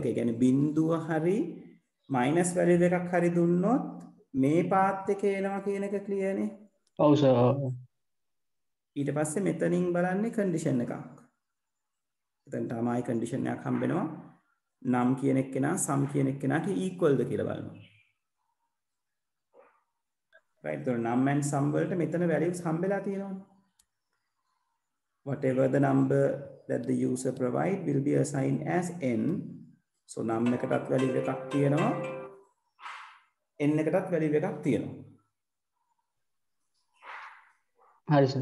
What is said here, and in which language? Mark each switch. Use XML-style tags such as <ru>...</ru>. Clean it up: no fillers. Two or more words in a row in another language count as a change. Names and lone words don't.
<si>ඒ කියන්නේ බිඳුව හරි</si> <en>minus value</en> <si>එකක් හරි දුන්නොත් මේ පාත් එකේ එනවා කියන එක clear නේ. ඔව් සර්. ඊට පස්සේ මෙතනින් බලන්නේ condition එකක්. එතන තමයි condition එකක් හම්බ වෙනවා. නම් කියන එක්කෙනා sum කියන එක්කෙනාට equal ද කියලා බලනවා.</si> <en>right, so num and sum</en> <si>වලට මෙතන</si> <en>values</en> <si>හම්බෙලා තියෙනවා.</si> <en>Whatever the number that the user provide will be assigned as n.</en> <si>So num එකටත් value එකක් තියෙනවා, n එකටත් value එකක් තියෙනවා. හරි සර්.</si>